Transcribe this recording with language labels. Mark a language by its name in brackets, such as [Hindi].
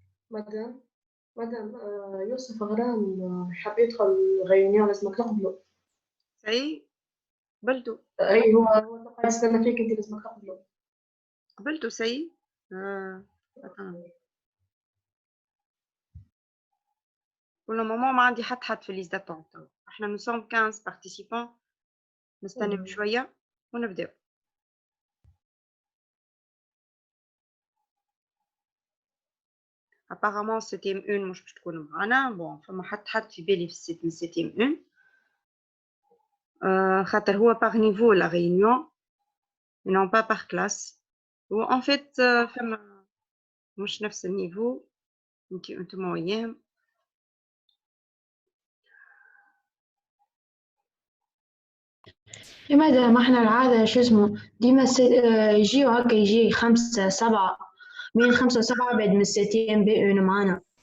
[Arabic] مدام يوسف غرام حاب يدخل غيونيون لازمك تقبله. سي قبلتو. اي هو قاعد يستنى فيك انت لازمك تقبله. قبلتو سي. [French] pour le moment [Arabic] ما عندي حد في ليست داتونت. احنا [French] nous sommes 15 participants. [Arabic] نستنى شويه ونبداو. [French] apparemment [Arabic] CTM 1 مش باش تكون معانا. بون فما حد في بالي في من CTM 1 خاطر هو [French] par niveau la réunion et non pas par classe. [Arabic] و [French] en fait [Arabic] فما مش نفس النيفو انتم وياهم. لماذا ما احنا العادة شو اسمه ديما يجيو هكا يجي 5 7 من 5 7 بعد من الستين بي معانا.